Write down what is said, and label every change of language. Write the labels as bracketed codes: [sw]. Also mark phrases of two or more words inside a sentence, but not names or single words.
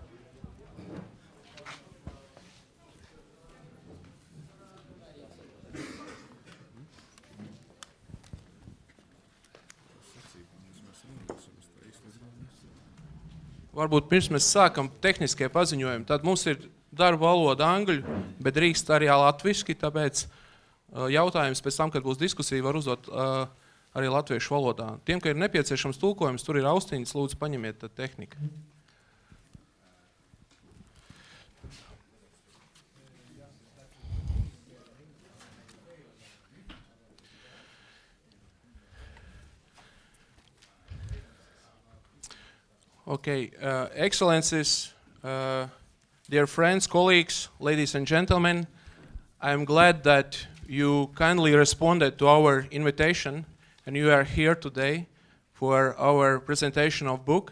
[lv] Varbūt pirms mēs sākam tehniskie paziņojumi, tad mums ir darba valoda angļu, bet drīkst arī latviski, tāpēc jautājums pēc tam, kad būs diskusija, var uzdot arī latviešu valodā. Tiem, ka ir nepieciešams tulkojums, tur ir austiņas, lūdzu paņemiet tad tehniku. [en] Okay, Excellencies, dear friends, colleagues, ladies and gentlemen, I'm glad that you kindly responded to our invitation and you are here today for our presentation of book.